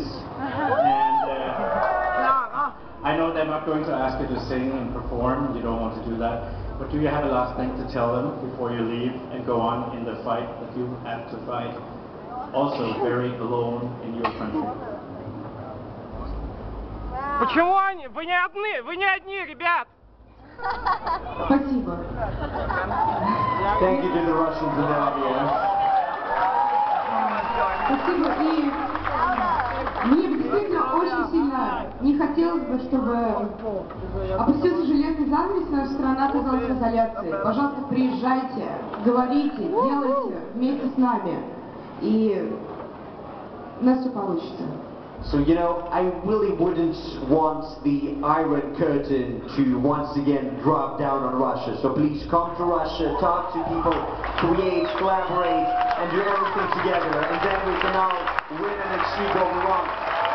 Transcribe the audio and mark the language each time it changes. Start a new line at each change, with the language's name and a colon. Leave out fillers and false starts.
English: And I know they're not going to ask you to sing and perform, you don't want to do that, but do you have a last thing to tell them before you leave and go on in the fight that you have to fight, also very alone in your country?
Russian: Почему они? Вы не одни, ребят! Спасибо.
English: Thank you to the Russians in the audience.
Russian: Спасибо. И мне действительно очень сильно не хотелось бы, чтобы опустился железный занавес, наша страна оказалась в изоляции. Пожалуйста, приезжайте, говорите, делайте вместе с нами. И у нас все получится.
English: So, you know, I really wouldn't want the Iron Curtain to once again drop down on Russia. So please come to Russia, talk to people, create, collaborate, and do everything together. And then we can all win and achieve what we want.